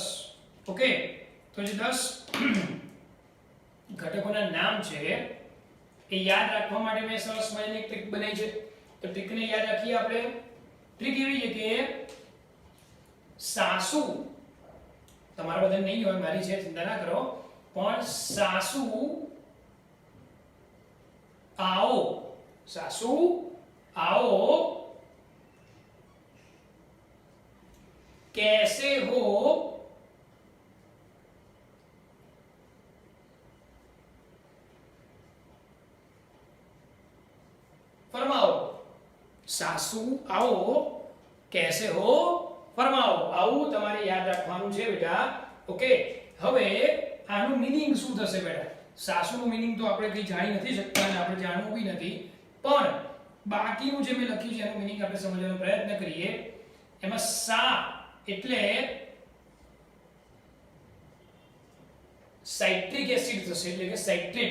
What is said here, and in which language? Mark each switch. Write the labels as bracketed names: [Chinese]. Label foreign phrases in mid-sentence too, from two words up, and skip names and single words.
[Gujarati] ઓકે, તો જે 10 ઘટકોના નામ છે એ યાદ રાખવા માટે મેં સરસ મજાની એક ટ્રીક બનાવી છે. તો ટ્રીકને યાદ રાખીએ આપણે. ટ્રીક એવી છે કે સાસુ, તમારા બધાને નહીં હોય, મારી છે, ચિંતા ના કરો, પણ સાસુ [Hindi] आओ, सासू आओ, कैसे हो, फरमाओ. सासू आओ कैसे हो फरमाओ. [Gujarati] આવું તમારે યાદ રાખવાનું છે બેટા. ઓકે, હવે આનું મીનિંગ શું થશે બેટા? સાસુનું મીનિંગ તો આપણે કંઈ જાણી નથી શકતા અને આપણે જાણવું બી નથી, પણ બાકીનું જે મેં લખ્યું છે એનું મીનિંગ આપણે સમજવાનો પ્રયત્ન કરીએ. એમાં સા એટલે [English] citric acid [Gujarati] થશે, એટલે કે સાઇટ્રેટ.